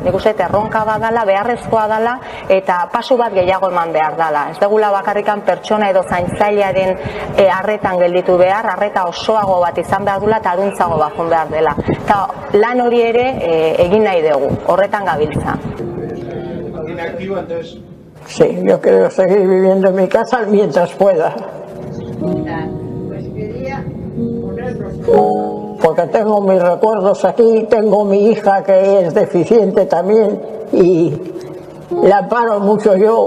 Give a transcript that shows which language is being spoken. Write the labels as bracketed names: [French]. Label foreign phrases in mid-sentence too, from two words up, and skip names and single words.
[Basque] Nik uste erronka badala, beharrezkoa dala eta pasu bat gehiago eman behar dala. Ez dugula bakarrikan pertsona edo zaintzailearen arretan gelditu behar, arreta osoago bat izan behar dula eta aruntzago bajun behar dela. Eta lan hori ere egin nahi dugu, horretan gabiltza. [Spanish] Sí, yo quiero seguir viviendo en mi casa mientras pueda. Porque tengo mis recuerdos aquí, tengo mi hija que es deficiente también y la amparo mucho yo.